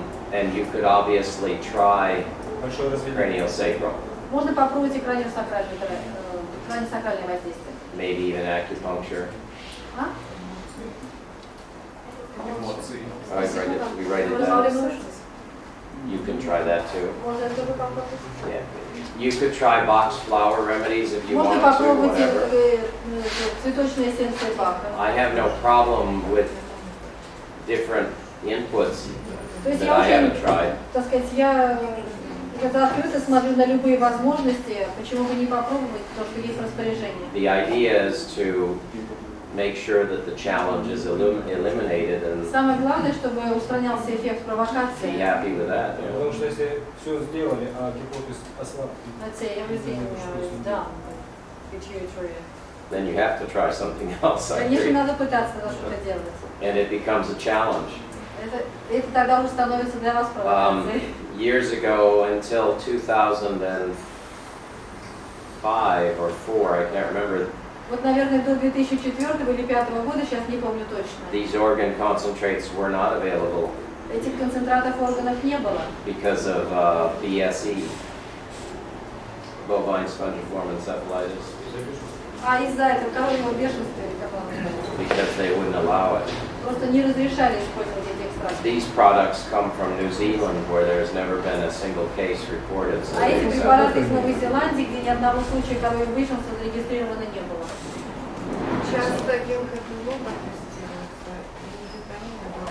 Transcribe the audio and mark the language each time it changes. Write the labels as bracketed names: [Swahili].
[English] And you could obviously try [Russian] Большое развитие. [English] craniosacral, [Russian] Можно попробовать и краниосакральное воздействие. [English] maybe even acupuncture. [Russian] А? Эмоции. [English] We write it down. You can try that too. [Russian] Можно это тоже попробовать. [English] Yeah. You could try box flower remedies if you [Russian] Можно [English] wanted to, [Russian] попробовать [English] whatever. [Russian] цветочные эссенции Баха. [English] I have no problem with different inputs [Russian] То есть [English] that [Russian] я [English] I [Russian] очень, [English] haven't tried. [Russian] так сказать, я это открыто смотрю на любые возможности, почему бы не попробовать то, что есть в распоряжении. [English] The idea is to make sure that the challenge is eliminated and [Russian] Самое главное, чтобы устранялся эффект [English] be [Russian] провокации. [English] happy with that. you know. [Russian] Потому что если все сделали, а гипотез ослаб, [English] Let's say everything is done. Pituitary. Then you have to try something else, I [Russian] Конечно, [English] agree. [Russian] надо пытаться что-то делать. [English] And it becomes a challenge. [Russian] Это тогда уже становится для вас провокацией. [English] Years ago, until 2005 or 4, I can't remember, [Russian] Вот, наверное, до 2004 или 2005 года, сейчас не помню точно, [English] these organ concentrates were not available [Russian] этих концентратов органов не было. [English] because of BSE, bovine spongiform encephalitis, [Russian] А из-за этого коровьего бешенства, или как оно называется, [English] because they wouldn't allow it. [Russian] просто не разрешали использовать эти экстракты. [English] These products come from New Zealand, where there's never been a single case reported. So [Russian] А [English] they [Russian] эти [English] accept [Russian] препараты [English] it. [Russian] из Новой Зеландии, где ни одного случая коровьего бешенства зарегистрировано не было. Часто гелкобелоба тестируется и витамины.